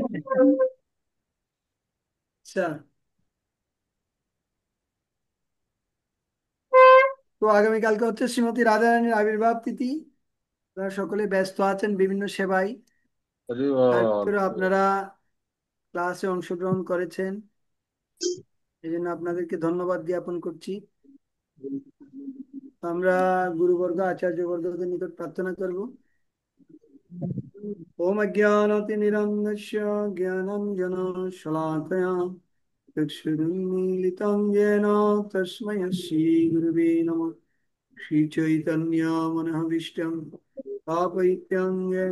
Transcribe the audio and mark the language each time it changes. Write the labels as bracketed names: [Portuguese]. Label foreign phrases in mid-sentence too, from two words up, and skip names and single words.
[Bangla] আচ্ছা তো আগামীকালকে হচ্ছে শ্রীমতী রাধারানীর আবির্ভাব তিথি আপনারা সকলে ব্যস্ত আছেন বিভিন্ন সেবায় হরি তার বল। ভিতরে আপনারা ক্লাসে অংশগ্রহণ করেছেন এই জন্য আপনাদেরকে ধন্যবাদ জ্ঞাপন করছি আমরা গুরুবর্গ আচার্যবর্গদের নিকট প্রার্থনা করব [Sanskrit] ओम अज्ञानतिमिरन्धस्य ज्ञानञ्जनशलाकया चक्षुरुन्मीलितं येन तस्मै श्रीगुरुवे नमः श्रीचैतन्यमनःभीष्टं स्थापयित्यं येन